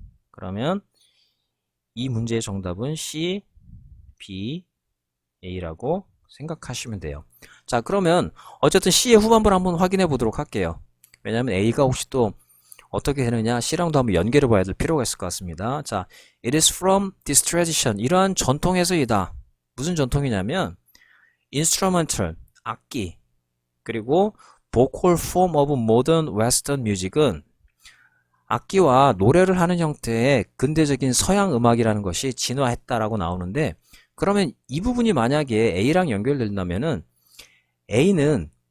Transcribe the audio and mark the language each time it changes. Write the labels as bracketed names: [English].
[Korean] 그러면 이 문제의 정답은 C, B, A라고 생각하시면 돼요. 자, 그러면 어쨌든 C의 후반부를 한번 확인해 보도록 할게요. 왜냐하면 A가 혹시 또 어떻게 되느냐 C랑도 한번 연결해 봐야 될 필요가 있을 것 같습니다. 자, [English] it is from this tradition, [Korean] 이러한 전통에서이다. 무슨 전통이냐면 instrumental, 악기, 그리고 [English] vocal form of modern western music [Korean] 은 악기와 노래를 하는 형태의 근대적인 서양 음악이라는 것이 진화했다라고 나오는데, 그러면 이 부분이 만약에 A랑 연결된다면은 A는